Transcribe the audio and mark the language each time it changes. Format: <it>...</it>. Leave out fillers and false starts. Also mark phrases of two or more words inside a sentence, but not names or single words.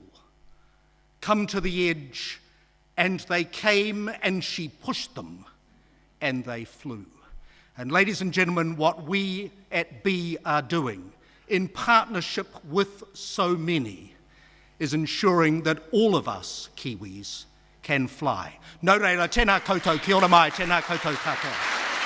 <en>Come to the edge, and they came, and she pushed them, and they flew. And ladies and gentlemen, what we at B are doing, in partnership with so many, is ensuring that all of us Kiwis can fly.</en> <mi>Nō reira, tēnā koutou, kia ora mai, tēnā koutou katoa.</mi>